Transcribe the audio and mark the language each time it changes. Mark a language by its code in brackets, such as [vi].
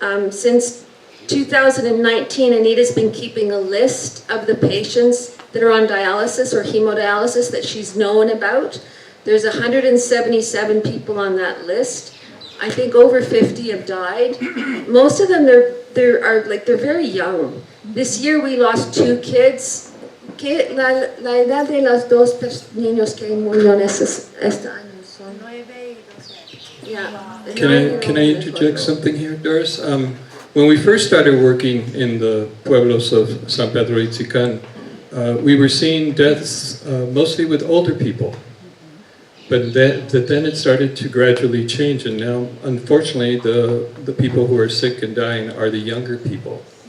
[en] Since 2019, Anita's been keeping a list of the patients that are on dialysis or hemodialysis that she's known about. There's 177 people on that list. I think over 50 have died. Most of them, they're very young. This year we lost 2 kids [es] La edad de los dos niños que murieron este año son 9 y 12 años. [en] Can I interject something here, Doris? When we first started working in the pueblos of San Pedro Itzicán, we were seeing deaths mostly with older people. But then it started to gradually change, and now, unfortunately, the people who are sick and dying are the younger people.